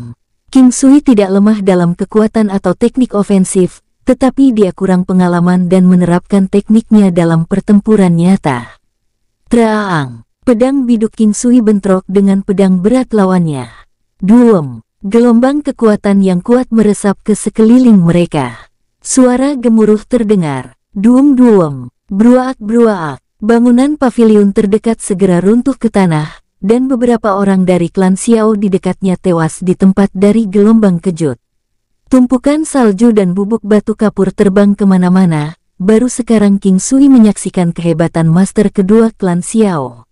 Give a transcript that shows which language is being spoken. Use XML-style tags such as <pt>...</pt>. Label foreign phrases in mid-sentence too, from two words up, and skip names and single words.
<id>King Sui tidak lemah dalam kekuatan atau teknik ofensif, tetapi dia kurang pengalaman dan menerapkan tekniknya dalam pertempuran nyata. Traang, pedang biduk King Sui bentrok dengan pedang berat lawannya. Duem, gelombang kekuatan yang kuat meresap ke sekeliling mereka. Suara gemuruh terdengar. Duem-duem, bruaak-bruaak. Bangunan paviliun terdekat segera runtuh ke tanah, dan beberapa orang dari klan Xiao di dekatnya tewas di tempat dari gelombang kejut. Tumpukan salju dan bubuk batu kapur terbang kemana-mana, baru sekarang King Sui menyaksikan kehebatan master kedua klan Xiao.</id>